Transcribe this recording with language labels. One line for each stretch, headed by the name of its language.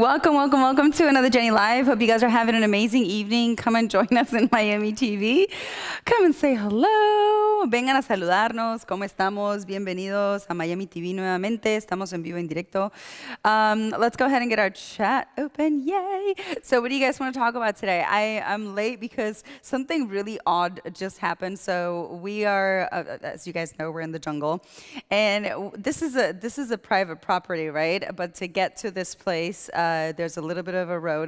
English: Welcome to another Jenny Live. Hope you guys are having an amazing evening. Come and join us in Miami TV. Come and say hello.
Spanish: Vengan a saludarnos. ¿Cómo estamos? Bienvenidos a Miami TV nuevamente. Estamos en vivo en directo.
English: Let's go ahead and get our chat open. Yay. So what do you guys want to talk about today? I'm late because something really odd just happened. So we are, as you guys know, we're in the jungle. And this is a private property, right? But to get to this place, there's a little bit of a road.